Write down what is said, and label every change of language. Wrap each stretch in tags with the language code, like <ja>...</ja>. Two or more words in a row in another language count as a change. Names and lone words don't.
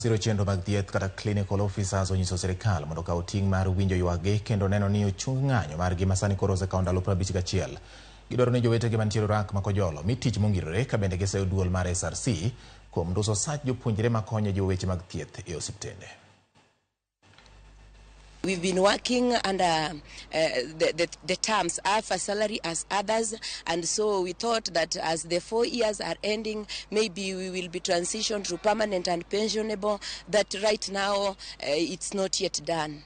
<luo>Siro chenro mag thieth kata clinical officers onyiso sirkal mondo okaw ting' mar winjo ywaggi kendo neno ni ochung ng'anyo margi masani koro osekawo ndalo 51. Gidwaro ni jowetegi mantiere Orak ma Kojolo mi tich mongirore ka bende giseyo duol mar SRC kuom nduso sach jopuonjre makonyo joweche mag thieth e osiptende.</luo> <en>We've been working under the terms half a salary as others, and so we thought that as the 4 years are ending, maybe we will be transitioned to permanent and pensionable. That right now it's not yet done.</en>